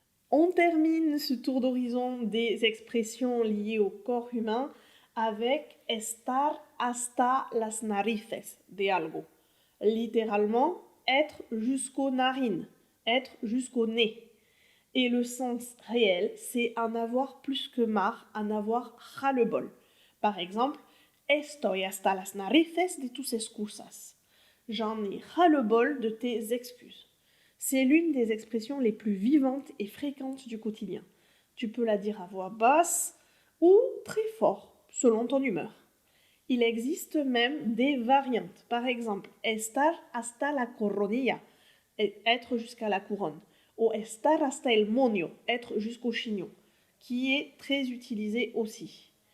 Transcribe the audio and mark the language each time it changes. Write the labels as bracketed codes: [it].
[fr] On termine ce tour d'horizon des expressions liées au corps humain avec [es] estar hasta las narices de algo. [fr] Littéralement, être jusqu'aux narines, être jusqu'au nez. Et le sens réel, c'est en avoir plus que marre, en avoir ras-le-bol. Par exemple, [es] estoy hasta las narices de tus excusas. [fr] J'en ai ras-le-bol de tes excuses. C'est l'une des expressions les plus vivantes et fréquentes du quotidien. Tu peux la dire à voix basse ou très fort, selon ton humeur. Il existe même des variantes. Par exemple, [es] estar hasta la coronilla, [fr] être jusqu'à la couronne, ou [es] estar hasta el moño, [fr] être jusqu'au chignon, qui est très utilisé aussi.